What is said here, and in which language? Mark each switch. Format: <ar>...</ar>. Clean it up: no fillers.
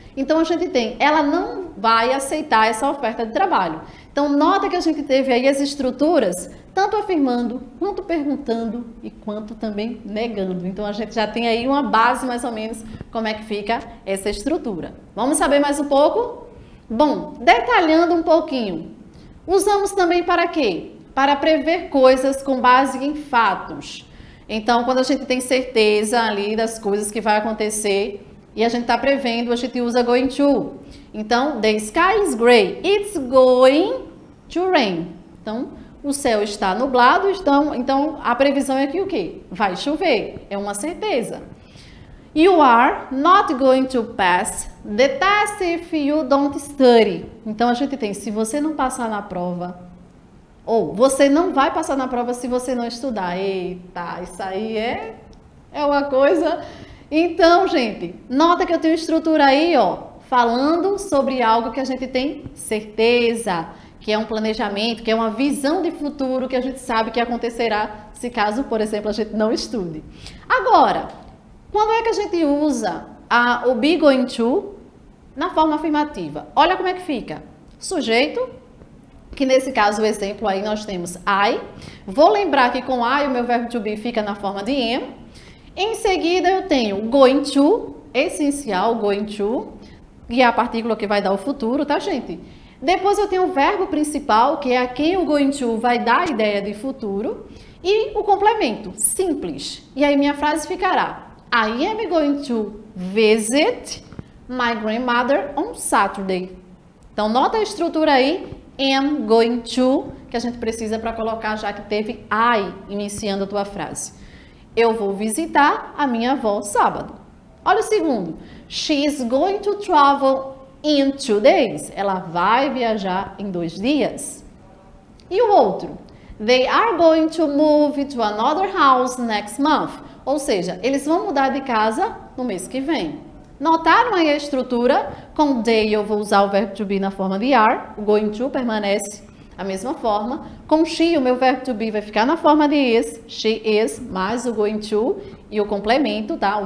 <pt>Então, a gente tem, ela não vai aceitar essa oferta de trabalho. Então, nota que a gente teve aí as estruturas, tanto afirmando, quanto perguntando e quanto também negando. Então, a gente já tem aí uma base, mais ou menos, como é que fica essa estrutura. Vamos saber mais um pouco? Bom, detalhando um pouquinho, usamos também para quê? Para prever coisas com base em fatos. Então, quando a gente tem certeza ali das coisas que vai acontecer e a gente está prevendo, a gente usa going to. Então,</pt> <en>the sky is gray. It's going to rain.</en> <pt>Então, o céu está nublado, então a previsão é que o quê? Vai chover. É uma certeza.</pt> <en>You are not going to pass the test if you don't study.</en> <pt>Então, a gente tem, se você não passar na prova, ou você não vai passar na prova se você não estudar. Eita, isso aí é uma coisa. Então, gente, nota que eu tenho estrutura aí, ó, falando sobre algo que a gente tem certeza, que é um planejamento, que é uma visão de futuro que a gente sabe que acontecerá se caso, por exemplo, a gente não estude. Agora, quando é que a gente usa o be going to na forma afirmativa? Olha como é que fica. Sujeito, que nesse caso, o exemplo aí nós temos I. Vou lembrar que com I o meu verbo to be fica na forma de am. Em seguida eu tenho going to, essencial, going to, que é a partícula que vai dar o futuro, tá, gente? Depois eu tenho o verbo principal, que é a quem o going to vai dar a ideia de futuro. E o complemento, simples. E aí minha frase ficará:</pt> <en>I am going to visit my grandmother on Saturday.</en> <pt>Então, nota a estrutura aí. Am going to, que a gente precisa para colocar já que teve I iniciando a tua frase. Eu vou visitar a minha avó sábado. Olha o segundo.</pt> <en>She is going to travel in 2 days.</en> <pt>Ela vai viajar em 2 dias. E o outro.</pt> <en>They are going to move to another house next month.</en> <pt>Ou seja, eles vão mudar de casa no mês que vem. Notaram aí a estrutura? Com they eu vou usar o verbo to be na forma de are, o going to permanece a mesma forma. Com she o meu verbo to be vai ficar na forma de is, she is, mais o going to e o complemento, tá?</pt>